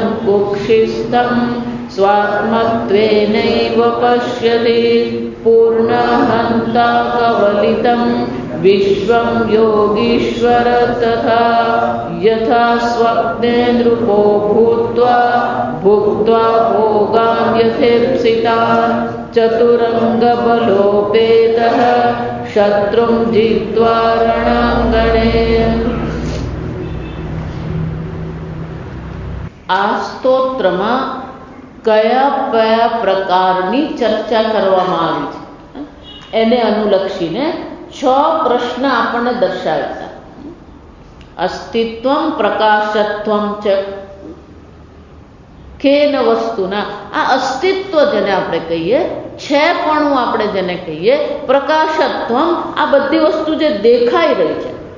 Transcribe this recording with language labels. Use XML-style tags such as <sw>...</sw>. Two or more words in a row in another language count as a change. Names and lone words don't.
<sa>कुक्षिस्थं स्वात्मत्वेनैव पश्यति पूर्णहन्ता कवलितं विश्वं योगीश्वर तथा यथा स्वप्ने नृपो भूत्वा भुक्त्वा भोगान् यथेप्सितान् चतुरङ्गबलोपेतः शत्रुं जित्वा रणाङ्गणे।</sa> <gu>આ સ્તોત્રમાં કયા કયા પ્રકારની ચર્ચા કરવામાં આવી છે એને અનુલક્ષીને 6 પ્રશ્ન આપણને દર્શાવ્યા.</gu> <sa>અસ્તિત્વમ પ્રકાશત્વમ ચ કેન વસ્તુના,</sa> <gu>આ અસ્તિત્વ જેને આપણે કહીએ, છેપણું આપણે જેને કહીએ, પ્રકાશત્વમ આ બધી વસ્તુ જે દેખાઈ રહી છે.</gu>